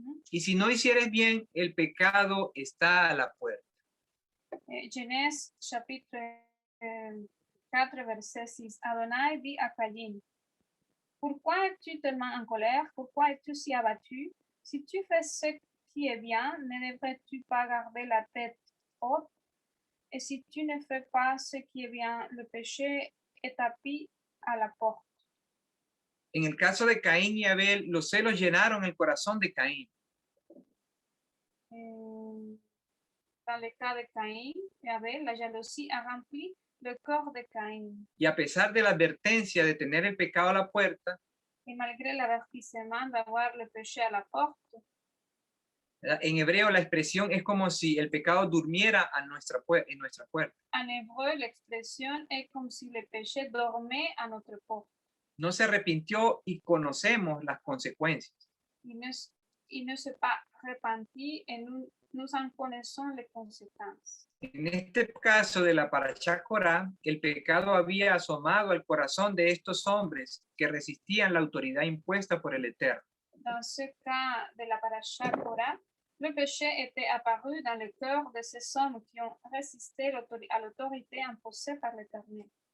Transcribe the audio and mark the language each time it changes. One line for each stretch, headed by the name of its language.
Spanish: Y si no hicieres bien, el pecado está a la puerta.
French: Genèse chapitre 4, verset 6. Adonai dit à Caïn, pourquoi es-tu tellement en colère? Pourquoi es-tu si abattu? Si tu fais ce qui est bien, ne devrais-tu pas garder la tête haute? Et si tu ne fais pas ce qui est bien, le péché est tapis à la porte.
Spanish: En el caso de Caín y Abel, los celos llenaron el corazón de Caín.
French: Dans le cas de Caïn et Abel, la jalousie a rempli le corps de Caïn.
Spanish: Y a pesar de la advertencia de tener el pecado a la puerta,
French: Et malgré l'avertissement d'avoir le péché à la porte,
Spanish: en hebreo la expresión es como si el pecado durmiera en nuestra puerta.
French: en hébreu, l'expression est comme si le péché dormait à notre porte.
Spanish: No se arrepintió y conocemos las consecuencias.
French: Il ne s'est pas repenti et nous en connaissons les conséquences.
Spanish: En este caso de la Parashá Corá, el pecado había asomado al corazón de estos hombres que resistían la autoridad impuesta por el Eterno.
French: Dans ce cas de la paracha Korah, le péché était apparu dans le cœur de ces hommes qui ont résisté à l'autorité imposée par l'Éternel.